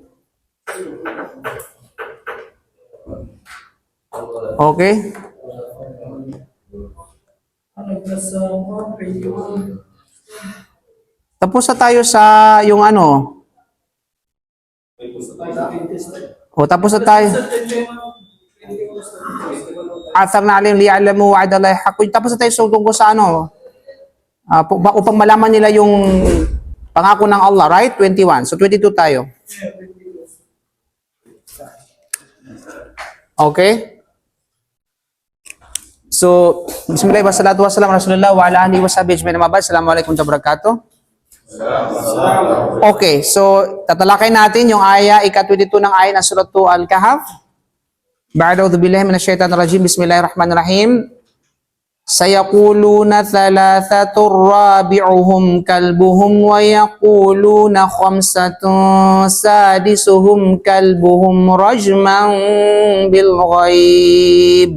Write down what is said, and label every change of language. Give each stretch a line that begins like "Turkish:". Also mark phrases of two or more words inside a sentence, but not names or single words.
Filipino: Okay? Tapos na tayo sa yung ano. O, tapos na tayo.
Arabic: أعثرنا عليهم ليعلموا وعد الله حق.
Filipino: Tapos na tayo sa tungkol sa ano. Upang malaman nila yung pangako ng Allah, right? 21. So, 22 tayo. Okay? So,
Arabic: بسم الله، والصلاة والسلام رسول الله وعلى آله وصحبه أجمعين، أما بعد. السلام عليكم ورحمة الله وبركاته.
Filipino: Okay, so tatalakay natin yung aya ika-22 ng aya ng surah Al-Kahf.
Arabic: بعد أعوذ بالله من الشيطان الرجيم. بسم الله الرحمن الرحيم. سيقولون ثلاثة رابعهم كلبهم ويقولون خمسة سادسهم كلبهم رجما بالغيب.